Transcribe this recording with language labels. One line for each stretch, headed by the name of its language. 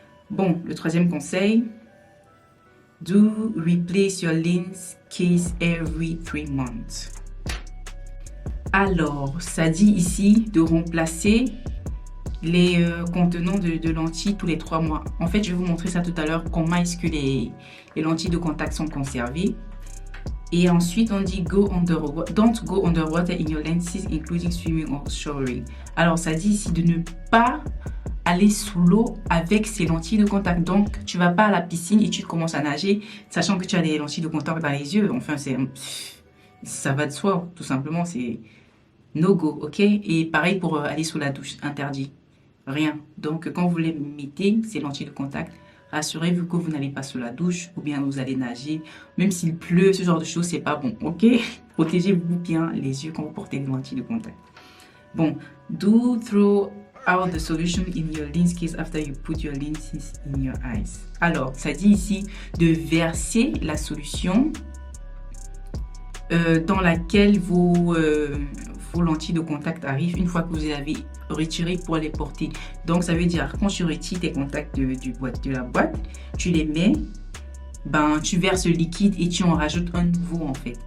French: Bon, le troisième conseil.
English: Do replace your lens case every 3 months.
French: Alors, ça dit ici de remplacer les contenants de lentilles tous les 3 mois. En fait, je vais vous montrer ça tout à l'heure, comment est-ce que les lentilles de contact sont conservées. Et ensuite, on dit
English: don't go underwater in your lenses, including swimming or showering.
French: Alors, ça dit ici de ne pas aller sous l'eau avec ces lentilles de contact. Donc, tu vas pas à la piscine et tu commences à nager, sachant que tu as des lentilles de contact dans les yeux. Enfin, ça va de soi, tout simplement. C'est no go, ok? Et pareil pour aller sous la douche, interdit. Rien. Donc, quand vous les mettez, ces lentilles de contact, rassurez-vous que vous n'allez pas sous la douche ou bien vous allez nager. Même s'il pleut, ce genre de choses, c'est pas bon, ok? Protégez-vous bien les yeux quand vous portez des lentilles de contact.
English: Bon, do throw out the solution in your lens case after you put your lenses in your eyes.
French: Alors, ça dit ici de verser la solution dans laquelle vos lentilles de contact arrivent une fois que vous les avez retirées pour les porter. Donc, ça veut dire quand tu retires tes contacts de la boîte, tu les mets, ben, tu verses le liquide et tu en rajoutes un nouveau en fait.